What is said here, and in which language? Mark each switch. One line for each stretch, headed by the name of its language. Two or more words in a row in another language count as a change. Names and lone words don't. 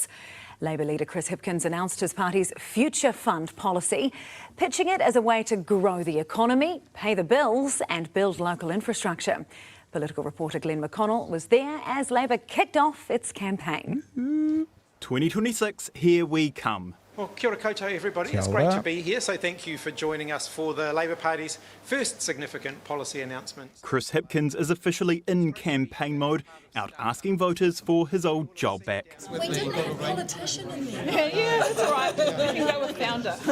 English: Labor leader Chris Hipkins announced his party's Future Fund policy, pitching it as a way to grow the economy, pay the bills and build local infrastructure. Political reporter Glenn McConnell was there as Labor kicked off its campaign. 2026, here we come. Well,
Māori: kia ora koutou,
English: everybody. It's great to be here, so thank you for joining us for the Labor Party's first significant policy announcement. Chris Hipkins is officially in campaign mode, out asking voters for his old job back. We didn't have a politician in there. Yeah, that's all right. We can go with founder.